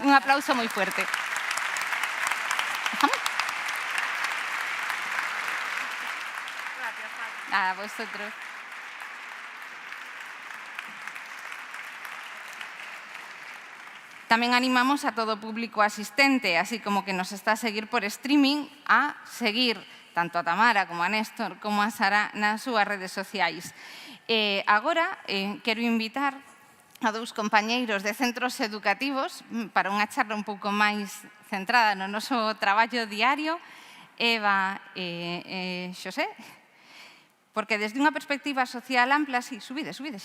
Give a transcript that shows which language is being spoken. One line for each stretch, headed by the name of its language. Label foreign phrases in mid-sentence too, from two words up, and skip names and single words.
Spanish: Un aplauso muy fuerte. A vosotros. También animamos a todo público asistente, así como que nos está a seguir por streaming,
Galician: a seguir tanto a Tamara como a Néstor como a Sara nas súas redes sociais. Agora, quero invitar a dous compañeiros de centros educativos para unha charla un pouco máis centrada no noso traballo diario, Eva e Xosé, porque desde unha perspectiva social ampla, sí, subide xa.